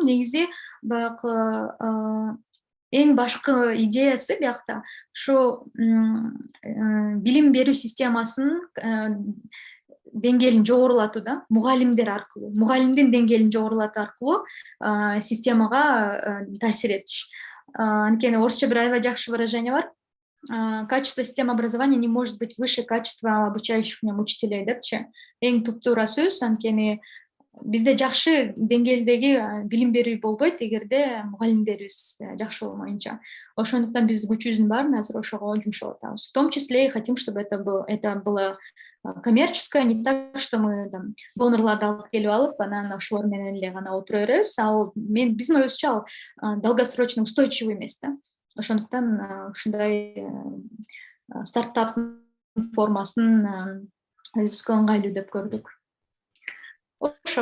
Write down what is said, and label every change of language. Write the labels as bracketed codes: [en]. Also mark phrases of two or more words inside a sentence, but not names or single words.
[ky] Негизи баягы эң башкы идеясы биякта ушу билим берүү системасынын деңгээлин жогорулатуу да, мугалимдер аркылуу, мугалимдин деңгээлин жогорулатуу аркылуу системага таасир этиш. Анткени орусча бир аябай жакшы выражение бар. [ru] Качество системы образования не может быть выше качества обучающих в нем учителей депчи. [ky] Эң туптуура сөз, анткени бизде жакшы деңгээлдеги билим берүү болбойт эгерде мугалимдерибиз жакшы болмоюнча. Ошондуктан биз күчүбүздүн баарын азыр ошого жумшап атабыз. [ru] В том числе и хотим, чтобы это было коммерческое, не так, что мы там [ky] донорларды алып келип алып, анан ошолор менен эле гана отура беребиз. Ал биздин оюбузча ал [ru] долгосрочно устойчивый [ky] эмес да. Ошондуктан ушундай стартап формасын өзүбүзгө ыңгайлуу деп көрдүк. Ошо.